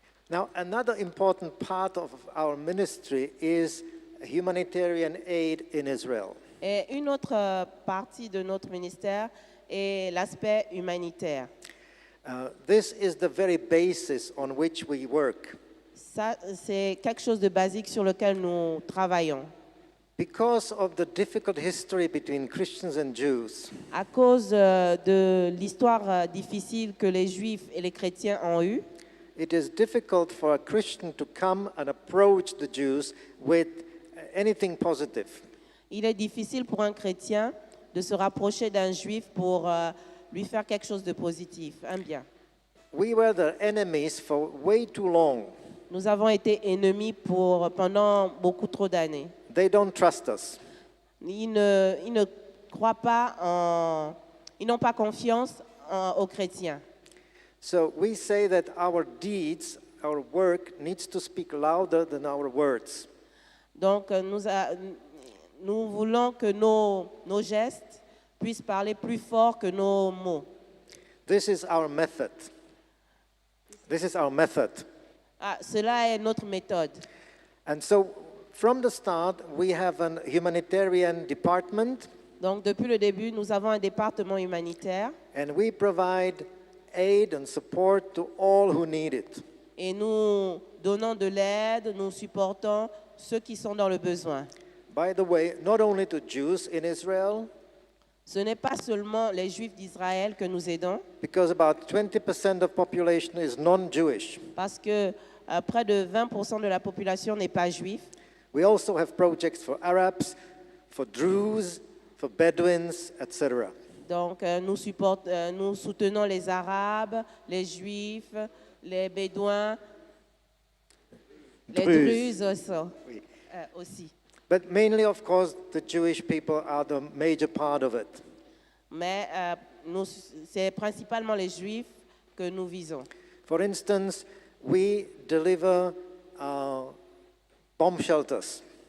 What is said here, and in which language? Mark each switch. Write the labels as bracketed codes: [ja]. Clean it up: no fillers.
[en] Now, another important part of our ministry is humanitarian aid in Israel. [fr] Et une autre partie de notre ministère est l'aspect humanitaire. [en] This is the very basis on which we work. [fr] Ça, c'est quelque chose de basique sur lequel nous travaillons. [en] Because of the difficult history between Christians and Jews, [fr] À cause de l'histoire difficile que les Juifs et les chrétiens ont eue, [en] it is difficult for a Christian to come and approach the Jews with anything positive. [fr] il est difficile pour un chrétien de se rapprocher d'un Juif pour lui faire quelque chose de positif, un bien. [en] We were their enemies for way too long. [fr] Nous avons été ennemis pendant beaucoup trop d'années. [en] They don't trust us. [fr] Ils ne croient pas ils n'ont pas confiance aux chrétiens. [en] So we say that our deeds, our work needs to speak louder than our words. [fr] Donc nous voulons que nos gestes puissent parler plus fort que nos mots. [en] This is our method. This is our method. [fr] Cela est notre méthode. [en] And so from the start, we have a humanitarian department. [fr] Donc depuis le début, nous avons un département humanitaire. [en] And we provide aid and support to all who need it. [fr] Et nous donnons de l'aide, nous supportons ceux qui sont dans le besoin. [en] By the way, not only to Jews in Israel, [fr] ce n'est pas seulement les Juifs d'Israël que nous aidons, [en] because about 20% of population is non-Jewish. [fr] Parce que près de 20% de la population n'est pas juive. [en] We also have projects for Arabs, for Druze, for Bedouins, etc. [fr] Donc nous soutenons les Arabes, les Juifs, les Bédouins, les Druzes aussi. [en] But mainly, of course, the Jewish people are the major part of it. [fr] Mais c'est principalement les Juifs que nous visons. [en] For instance, we deliver bomb shelters.